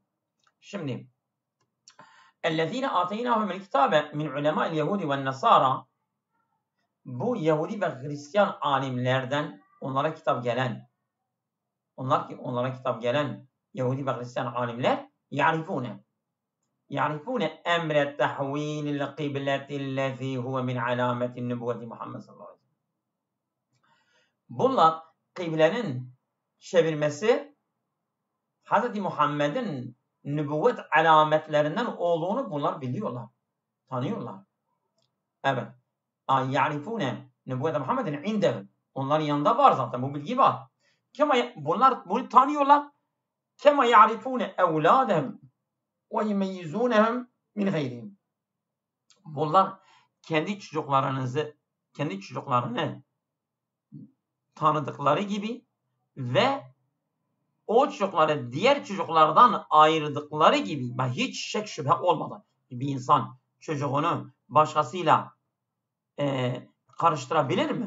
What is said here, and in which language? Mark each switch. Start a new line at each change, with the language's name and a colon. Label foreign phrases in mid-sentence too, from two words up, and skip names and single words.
Arabic: Şimdi الذين آتيناهم الكتاب من علماء اليهود والنصارى,
Turkish: bu Yahudi ve Hristiyan alimlerden onlara kitap gelen Yahudi ve Hristiyan alimler
Arabic: يعرفون أمر تحويل القبلة الذي هو من علامة النبوة محمد صلى الله عليه وسلم.
Turkish: Bunlar kıblenin çevirmesi Hz. Muhammed'in nübüvvet alametlerinden olduğunu bunlar biliyorlar, tanıyorlar. Evet.
Arabic: يعرفون نبوة Muhammed'in indehum.
Turkish: Onların yanında var zaten bu bilgi var. bunlar bunu tanıyorlar.
Arabic: كما يعرفون أولادهم ويميزونهم من غيرهم.
Turkish: Bunlar kendi çocuklarını tanıdıkları gibi ve o çocukları diğer çocuklardan ayırdıkları gibi hiç şek şüphe olmadan bir insan çocuğunu başkasıyla karıştırabilir mi?